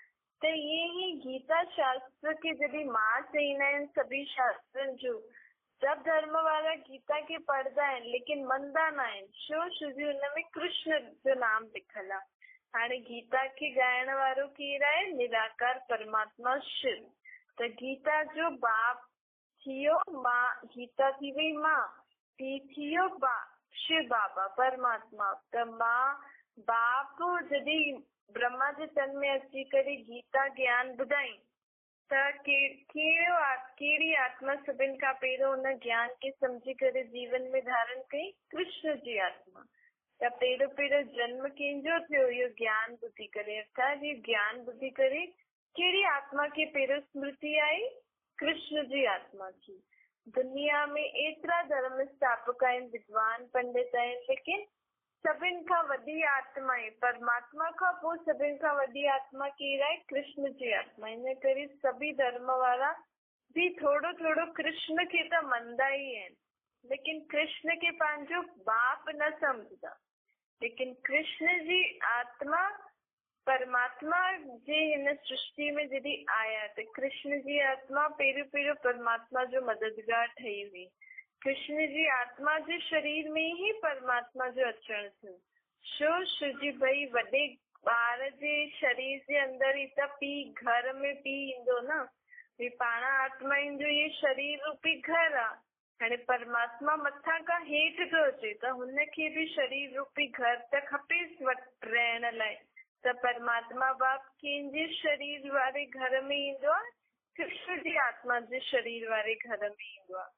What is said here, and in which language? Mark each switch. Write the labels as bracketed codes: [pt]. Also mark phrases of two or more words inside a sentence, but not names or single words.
[sd] त ईअं ई गीता शास्त्र खे जॾहिं मां चईंदा आहिनि सभी शास्त्रनि जो, सभु धर्म वारा गीता खे पढ़ंदा आहिनि लेकिन मञंदा न आहिनि। छो? छोजी हुनमें कृष्ण जो नाम लिखल आहे। हाणे गीता खे ॻाइण वारो केरु आहे? निराकार परमात्मा शिव। त गीता जो बाप थियो मां, गीता थी वई मां, पी थियो शिव बाबा परमात्मा। त मां बाप जॾहिं ब्रह्मा जे तन में अची करे गीता ज्ञान ॿुधाई त कहिड़ी आत्मा सभिनि खां पहिरियों हुन ज्ञान खे सम्झी करे जीवन में धारण कई? कृष्ण जी आत्मा। त पहिरियों जन्म कंहिंजो थियो? इहो ज्ञान ॿुधी करे। अर्थात इहो ज्ञान ॿुधी करे कहिड़ी आत्मा खे पहिरियों स्मृति आई? कृष्ण जी आत्मा की। दुनिया में एतिरा धर्म स्थापक आहिनि, विद्वान पंडित आहिनि, लेकिन सभिनि खां वॾी आत्मा आहे परमात्मा खां पोइ सभिनि खां वॾी आत्मा केरु आहे? कृष्ण जी आत्मा। इन करे सभी धर्म वारा बि थोरो थोरो कृष्ण खे त मञंदा ई आहिनि, लेकिन कृष्ण खे पंहिंजो बाप न सम्झंदा। लेकिन कृष्ण जी आत्मा परमात्मा जे हिन सृष्टि में जॾहिं आया त कृष्ण जी आत्मा पहिरियों परमात्मा जो मददगार ठही हुई। कृष्ण जी आत्मा जे शरीर में ही परमात्मा जो अचण थियो। छो जी भई वॾे ॿार जे शरीर जे अंदर ई त पीउ, घर में पीउ ईंदो न। भई पाण आत्माउनि जो ये शरीर रूपी घर आहे। हाणे परमात्मा मथां खां हेठि थो अचे त हुनखे बि शरीर रूपी घर त खपेसि रहण लाइ। त परमात्मा बाप कंहिंजे शरीर वारे घर में ईंदो आहे? कृष्ण जी आत्मा जे शरीर वारे घर में ईंदो आहे।